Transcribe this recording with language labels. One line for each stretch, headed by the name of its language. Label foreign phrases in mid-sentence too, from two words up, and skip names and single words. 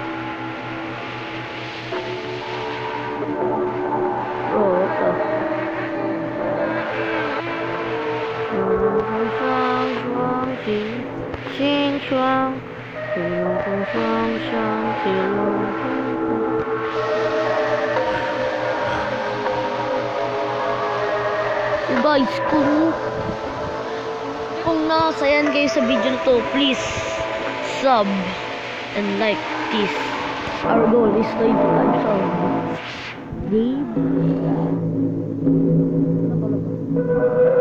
Chinese: 冷风上霜心霜，在冷风上升，在冷风。
English: So guys,
Filipino: kung nasayan kayo sa video na to,
English: please sub and like this. Our goal is 25 subs. Baby.